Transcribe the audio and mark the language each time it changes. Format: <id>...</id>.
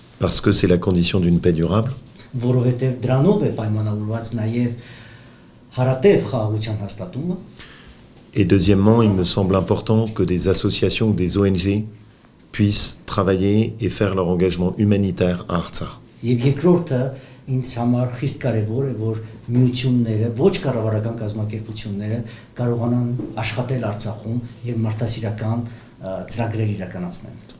<fr>parce que c'est la condition d'une paix durable.</fr> <hy>որովհետև դրանով է պայմանավորված նաև հարատև խաղաղության հաստատումը,</hy> <fr>Et deuxièmement, il me semble important que des associations ou des ONG puissent travailler et faire leur engagement humanitaire à Artsakh.</fr> <hy>եւ երկրորդը ինձ համար խիստ կարեւոր է, որ միությունները, ոչ կառավարական կազմակերպությունները կարողանան աշխատել Արցախում եւ մարդասիրական ծրագրեր իրականացնել։</hy>